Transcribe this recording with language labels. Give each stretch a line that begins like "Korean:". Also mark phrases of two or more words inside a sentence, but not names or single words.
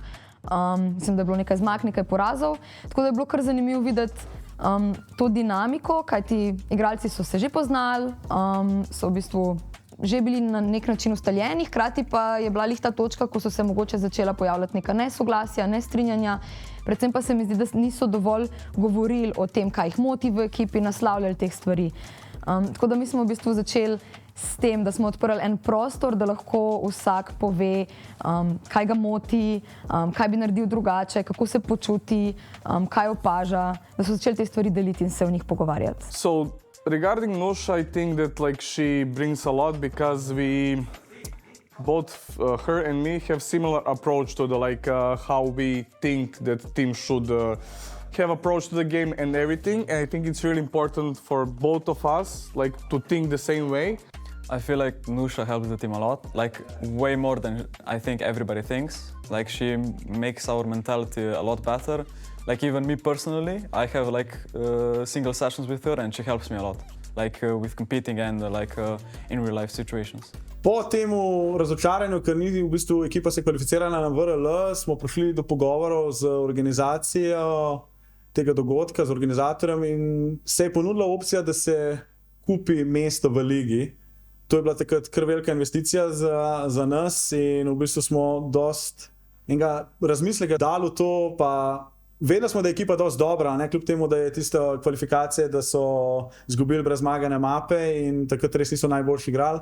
Slovenian: Mislim, da je bilo nekaj zmag, nekaj porazov, tako da je bilo kar zanimivo videti to dinamiko, kajti igralci so se že poznali, so v bistvu že bili na nek način ustaljeni, hkrati pa je bila lih ta točka, ko so se mogoče začela pojavljati neka nesoglasja, nestrinjanja, predvsem pa se mi zdi, da niso dovolj govorili o tem, kaj jih moti v ekipi, naslavljali teh stvari. Tako da mi smo v bistvu začeli s tem, da smo odprli en prostor, da lahko vsak pove, kaj ga moti, kaj bi naredil drugače, kako se počuti, kaj opaža, da so začeli te stvari deliti in se o njih pogovarjati.
English: So, regarding Nusha, I think that like she brings a lot because we both her and me have similar approach to the how we think that team should have approach to the game and everything. And I think it's really important for both of us like to think the same way. I feel like Nusha helps the team a lot, like way more than I think everybody thinks. Like she makes our mentality a lot better. Like even me personally, I have like single sessions with her and she helps me a lot, like with competing and in real life situations.
Slovenian: Po temu razočaranju, ker ni v bistvu ekipa se kvalificirala na VRL, smo prišli do pogovorov z organizacijo tega dogodka, z organizatorjem, in se je ponudila opcija, da se kupi mesto v ligi. To je bila takrat kar velika investicija za nas in v bistvu smo dost enega razmisleka dali v to, pa vedeli smo, da je ekipa dost dobra, ne, kljub temu, da je tiste kvalifikacije, da so izgubili brez zmagane mape in takrat res niso najboljši igrali.